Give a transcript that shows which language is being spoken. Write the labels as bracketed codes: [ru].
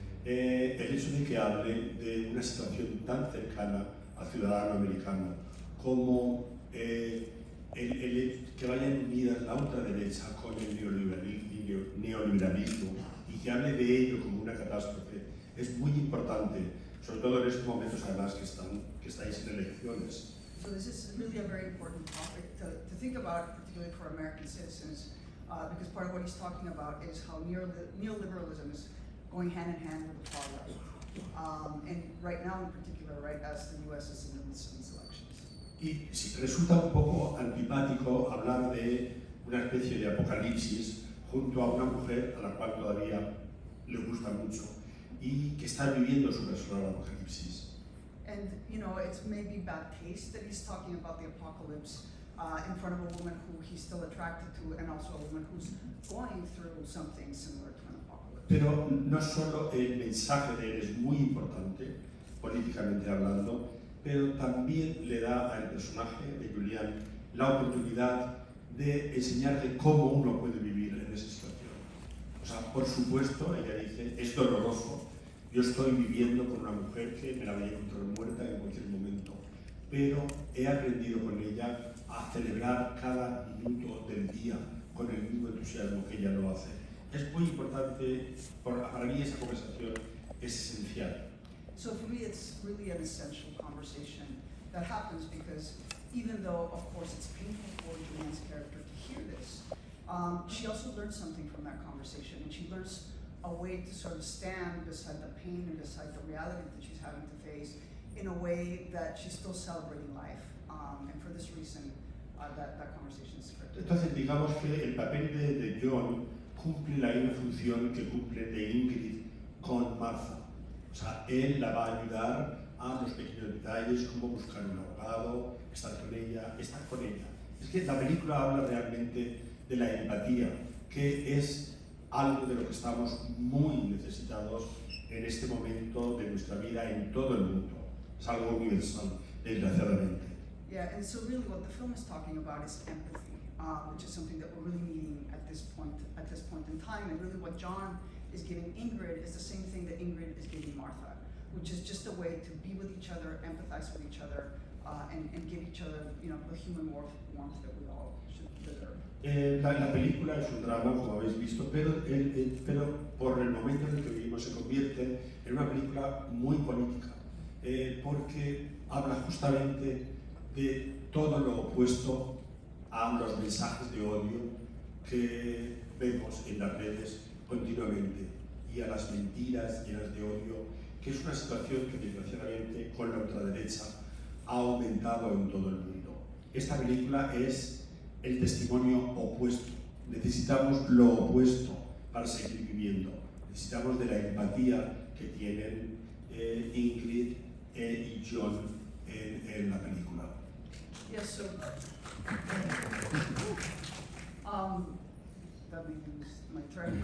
[es] El hecho de que hable de una situación tan cercana al ciudadano americano como que vayan unidas la ultraderecha con el neoliberalismo y que hable de ello como una catástrofe es muy importante, sobre todo en estos momentos además que estáis en elecciones. [en] So this is really a very important topic to think about, particularly for American citizens, because part of what he's talking about is how neoliberalism is going hand in hand with the far right. And right now in particular, right, as the US is in the midst of these elections. [es] Y resulta un poco antipático hablar de una especie de apocalipsis junto a una mujer a la cual todavía le gusta mucho y que está viviendo su personal apocalipsis. [en] And it's maybe bad taste that he's talking about the apocalypse in front of a woman who he's still attracted to, and also a woman who's going through something similar to an apocalypse. [es] Pero no solo el mensaje de él es muy importante, políticamente hablando, pero también le da al personaje de Julianne la oportunidad de enseñarle cómo uno puede vivir en esa situación. O sea, por supuesto, ella dice, es doloroso. Yo estoy viviendo con una mujer que me la voy a encontrar muerta en cualquier momento, pero he aprendido con ella a celebrar cada minuto del día con el mismo entusiasmo que ella lo hace. Es muy importante, para mí esa conversación es esencial. [en] So for me, it's really an essential conversation that happens because even though, of course, it's painful for Julianne's character to hear this, she also learns something from that conversation, and she learns a way to sort of stand beside the pain and beside the reality that she's having to face in a way that she's still celebrating life. And for this reason, that conversation is critical. [es] Entonces, digamos que el papel de John cumple la misma función que cumple de Ingrid con Martha. O sea, él la va a ayudar a los pequeños detalles, cómo buscar un abogado, estar con ella, estar con ella. Es que la película habla realmente de la empatía, que es algo de lo que estamos muy necesitados en este momento de nuestra vida en todo el mundo. Es algo universal, desgraciadamente. [en] Yeah, and so really what the film is talking about is empathy, which is something that we're really needing at this point in time. And really what John is giving Ingrid is the same thing that Ingrid is giving Martha, which is just a way to be with each other, empathize with each other, and give each other, you know, the human warmth that we all should deserve. [es] La película es un drama, como habéis visto, pero por el momento en el que vivimos se convierte en una película muy política, porque habla justamente de todo lo opuesto a los mensajes de odio que vemos en las redes continuamente y a las mentiras llenas de odio, que es una situación que desgraciadamente con la ultraderecha ha aumentado en todo el mundo. Esta película es el testimonio opuesto. Necesitamos lo opuesto para seguir viviendo. Necesitamos de la empatía que tienen Ingrid y John en la película. [en] Yeah, so that made me lose my train.